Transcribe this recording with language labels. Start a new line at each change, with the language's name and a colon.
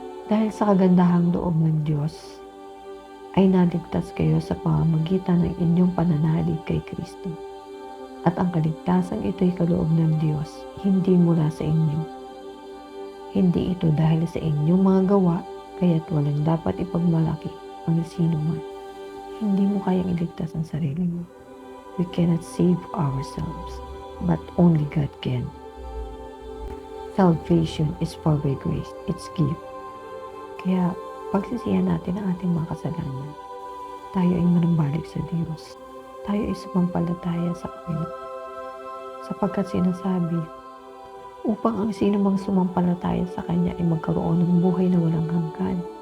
Filipino: Dahil sa kagandahang loob ng Diyos, ay naligtas kayo sa pamamagitan ng inyong pananalig kay Kristo. At ang kaligtasan ito'y kaloob ng Diyos, hindi mula sa inyo. Hindi ito dahil sa inyong mga gawa, kaya't walang dapat ipagmalaki ang sino man. Hindi mo kayang iligtas ang sarili mo.
English: We cannot save ourselves, but only God can. Salvation is for by grace, it's gift.
Filipino: Kaya pagsisihan natin ang ating mga kasalanan. Tayo ay manumbalik sa Diyos. Tayo ay sumampalataya sa Panginoon. Sapagkat sinasabi, upang ang sinumang sumampalataya sa Kanya ay magkaroon ng buhay na walang hanggan.